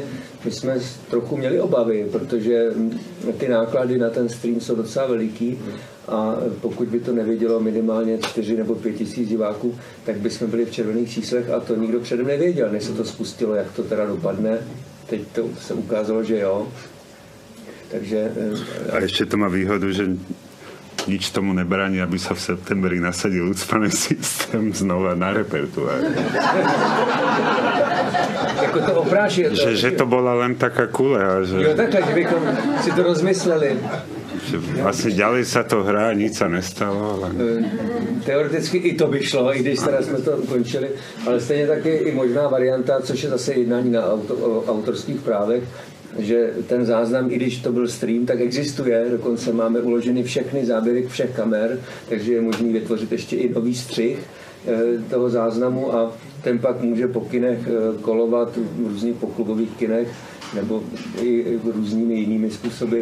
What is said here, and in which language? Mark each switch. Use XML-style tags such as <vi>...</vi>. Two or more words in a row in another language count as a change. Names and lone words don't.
<cs>My jsme trochu měli obavy, protože ty náklady na ten stream jsou docela veliký a pokud by to nevědělo minimálně 4 nebo 5 tisíc diváků, tak bychom byli v červených číslech a to nikdo předem nevěděl, než se to spustilo, jak to teda dopadne. Teď to se ukázalo, že jo. Takže, a ještě to má výhodu,</cs> <sk>že nič tomu nebrání, aby sa v septembri nasadil Ucpaný systém znova na repertoár.</sk> <cs>Jako to opráši.</cs> <sk>Že to bola len taká kule.</sk> <cs>Jo, takhle, že bychom si to rozmysleli.</cs> <sk>Vlastně ďalej sa to hrá, nic sa nestalo.</sk> <cs>Ale... Teoreticky i to by šlo, i když teda jsme to ukončili, ale stejně taky i možná varianta, což je zase jednání na autorských právech, že ten záznam, i když to byl stream, tak existuje, dokonce máme uloženy všechny záběry všech kamer, takže je možný vytvořit ještě i nový střih toho záznamu a ten pak může po kinech kolovat v různých poklubových kinech nebo i různými jinými způsoby.</cs>